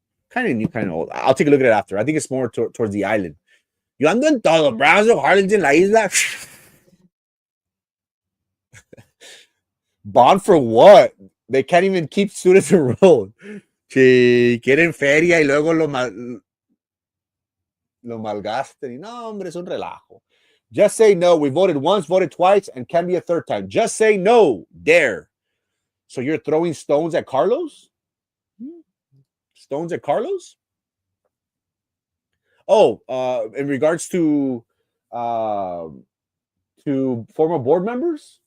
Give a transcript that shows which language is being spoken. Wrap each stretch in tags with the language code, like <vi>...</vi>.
<en>Kind of new, kind of old. I'll take a look at it after. I think it's more towards the island.</en> <es>Yo ando en todo. Brownsville, Harlingen, la isla.</es> <en>Bond for what? They can't even keep students enrolled.</en> <es>Si quieren feria y luego lo malgasten. Y no, hombre, es un relajo.</es> <en>Just say no. We voted once, voted twice, and can be a third time. Just say no. Dare. So you're throwing stones at Carlos? Stones at Carlos? Oh, in regards to former board members?</en>